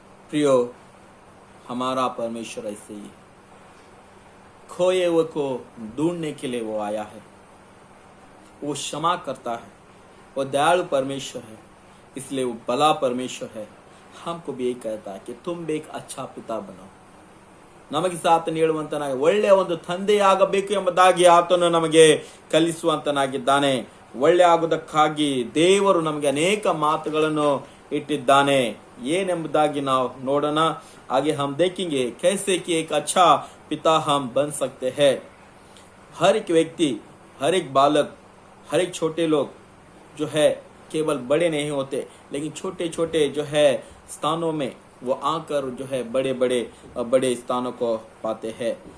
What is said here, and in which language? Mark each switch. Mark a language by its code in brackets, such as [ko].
[hi] प्रियो, हमारा परमेश्वर ऐसे ही खोए हुए को ढूंढने के लिए वो आया है, वो क्षमा करता है, वो दयालु परमेश्वर है, इसलिए वो भला परमेश्वर है. हमको भी यही कहता है कि तुम भी एक अच्छा पिता बनो. [kn] ನಮಗೆ ಆತನು ಹೇಳುವಂತನಾಗಿ ಒಳ್ಳೆಯ ಒಂದು ತಂದೆಯಾಗಬೇಕು ಎಂಬುದಾಗಿ ಆತನು ನಮಗೆ ಕಲಿಸುವಂತನಾಗಿದ್ದಾನೆ. ಒಳ್ಳೆ ಆಗುವುದಕ್ಕಾಗಿ ದೇವರು ನಮಗೆ ಅನೇಕ ಮಾತುಗಳನ್ನು ಇಟ್ಟಿದ್ದಾನೆ. ಏನೆಂಬುದಾಗಿ ನಾವು ನೋಡೋಣ. [hi] आगे हम देखेंगे कैसे कि एक अच्छा पिता हम बन सकते हैं. हर एक व्यक्ति, हर एक बालक, हर एक छोटे लोग जो है केवल बड़े नहीं होते, लेकिन छोटे छोटे जो है स्थानों में वो आकर जो है बड़े स्थानों को पाते हैं.